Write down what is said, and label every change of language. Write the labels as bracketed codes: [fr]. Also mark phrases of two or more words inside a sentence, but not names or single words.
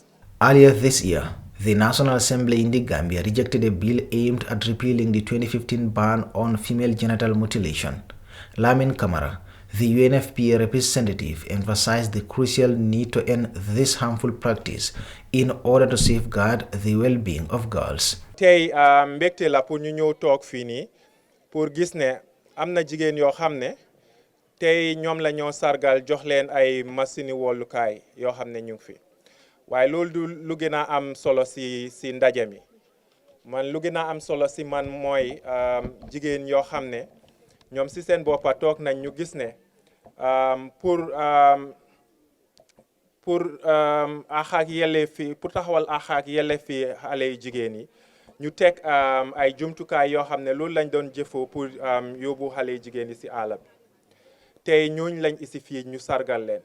[en] Earlier this year, the National Assembly in the Gambia rejected a bill aimed at repealing the 2015 ban on female genital mutilation. Lamin Kamara, the UNFPA representative, emphasized the crucial need to end this harmful practice in order to safeguard the well-being of girls. [wo] Tey mbégte la pour ñu ñëw toog fii nii pour gis ne am na jigéen yoo xam ne tey ñoom la ñoo sargal jox leen ay machine wollukaay yoo xam ne ñu ngi fi. waaye loolu du lu gën a am solo si ndaje mi man lu gën a am solo si man mooy jigéen yoo xam ne ñoom si seen boppa toog nañ ñu gis ne pour àq ak yelleef fi pour taxawal àq ak yelleef fi xale yu jigéen yi ñu teg ay jumtukaay yoo xam ne loolu lañ doon jëfoo pour yóbbu xale yu jigéen yi si àll bi tey ñooñu lañ isi fii ñu sargal leen.